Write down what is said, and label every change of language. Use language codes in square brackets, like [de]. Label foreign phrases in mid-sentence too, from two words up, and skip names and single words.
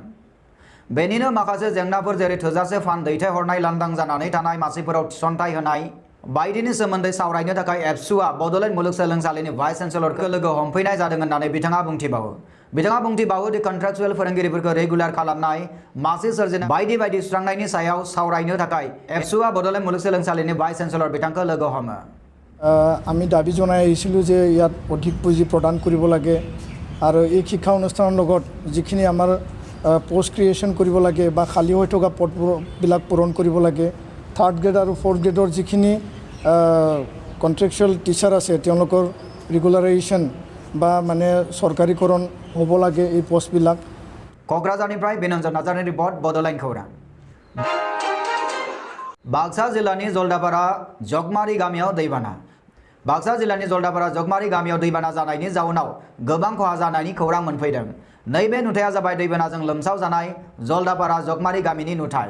[brx] बेनिनो माखासे जेंनाफोर जेरै थोजासे फान्ड दैथायहरनाय, लांदां जानानै थानाय मासिफोराव थिसनथाइ होनाय बायदिनि सोमोन्दै सावरायनो थाखाय एबसुआ बड'लेण्ड मुलुगसोलोंसालिनि भाइस चेन्सेलरखौ लोगो हमफैनाय जादों होननानै बिथाङा बुंथिबावो। बिथाङा बुंथिबावो दि कन्ट्रेक्चुएल फोरोंगिरिफोरखौ रेगुलार खालामनाय, मासि सोरजिनाय बायदि बायदि सुस्रांनायनि सायाव सावरायनो थाखाय एबसुआ बड'लेण्ड मुलुगसोलोंसालिनि भाइस चेन्सेलर बिथांखौ लोगो हमो। [as] আমি দাবী জনাই আহিছিলোঁ যে ইয়াত অধিক পুঁজি প্ৰদান কৰিব লাগে আৰু এই শিক্ষা অনুষ্ঠানৰ লগত যিখিনি আমাৰ [en] post creation [as] কৰিব লাগে বা খালী হৈ থকা পদবিলাক পূৰণ কৰিব লাগে, 3rd গ্ৰেড আৰু 4th গ্ৰেডৰ যিখিনি [en] contractual teacher [as] আছে তেওঁলোকৰ ৰেগুলাৰাইজেশ্যন বা মানে চৰকাৰীকৰণ হ'ব লাগে এই পোষ্টবিলাক। [brx] क'क्राझारनिफ्राय बिनोजन नार्जारिनि रिपर्ट बड'लेण्ड खौरां। बाक्सा जिल्लानि जलदापारा जगमारी गामियाव दैबाना। बाक्सा जिल्लानि जलदापारा जगमारी गामियाव दैबाना जानायनि जाउनाव गोबां खहा जानायनि खौरां मोनफैदों। नैबे नुथाया जाबाय दैबानाजों लोमसाव जानाय जलदापारा जगमारी गामिनि नुथाय।